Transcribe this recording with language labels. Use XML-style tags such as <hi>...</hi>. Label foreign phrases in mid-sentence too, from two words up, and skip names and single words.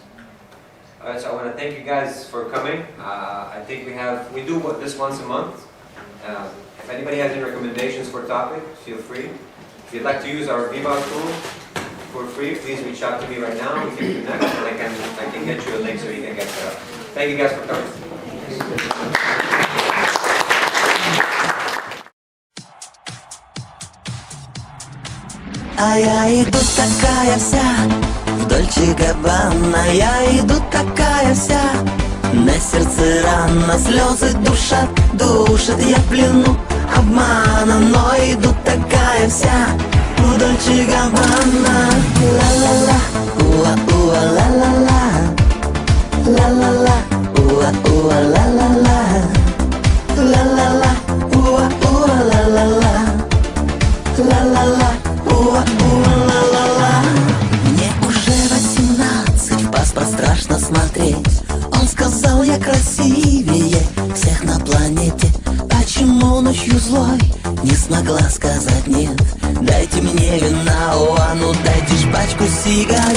<en>Alright, so I want to thank you guys for coming. I think we do this once a month. If anybody has any recommendations for topic, feel free. If you'd like to use our VBOT tool for free, please reach out to me right now. We can connect and I can get you a link so you can get set up. Thank you guys for coming.</en> <ru>А я иду такая вся в Дольче Габбана, я иду такая вся, на сердце рана, слезы душат, я в плену обмана, но иду такая вся в Дольче Габбана. Ла-ла-ла, уа-уа, ла-ла-ла, ла-ла-ла, уа-уа, ла-ла-ла, ла-ла-ла, уа-уа, ла-ла-ла, ла-ла-ла. Мне уже 18, в паспорт страшно смотреть. Он сказал, я красивее всех на планете. Почему ночью злой не смогла сказать нет? Дайте мне вина, а ну дайте ж пачку сигарет.</ru>